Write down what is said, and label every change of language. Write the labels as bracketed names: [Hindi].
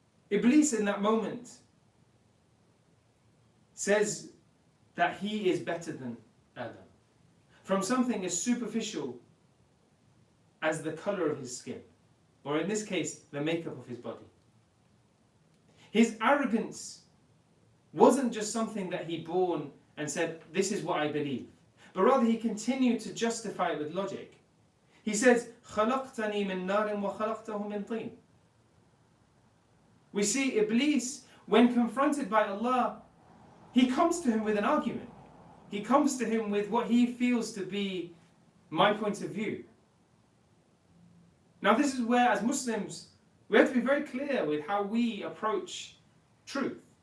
[English] Iblees in that moment says that he is better than Adam, from something as superficial as the color of his skin, or in this case, the makeup of his body. His arrogance wasn't just something that he born and said, "This is what I believe," but rather he continued to justify it with logic. He says, [Arabic] "خَلَقْتَنِي مِن نَارٍ وَخَلَقْتَهُ مِن طِينٍ." [English] We see Iblees, when confronted by Allah, he comes to him with an argument. He comes to him with what he feels to be my point of view. Now this is where, as Muslims, we have to be very clear with how we approach truth.